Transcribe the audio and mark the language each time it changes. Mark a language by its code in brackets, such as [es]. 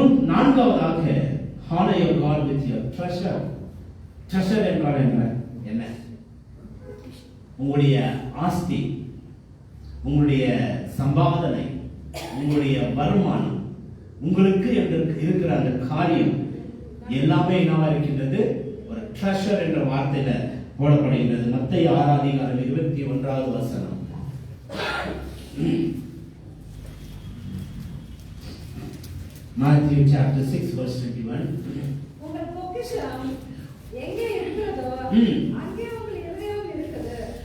[ta] நான்காவதாக [en] honor your God with your treasure. [ta] treasure என்றால் என்ன? உங்களுடைய ஆஸ்தி, உங்களுடைய சம்பாதனை, உங்களுடைய வருமானம், உங்களுக்கு இருக்கிற அந்த காரியம் எல்லாமே என்னவா இருக்கின்றது? ஒரு ட்ரெஷர் என்ற வார்த்தையில போடப்படுகின்றது. [en] மத்தேயு 6:21 Matthew chapter 6 verse 21. [ta] உங்கள் பொக்கிஷம் எங்கே இருக்கிறதோ அங்கே உங்கள் இதயம் இருக்குது.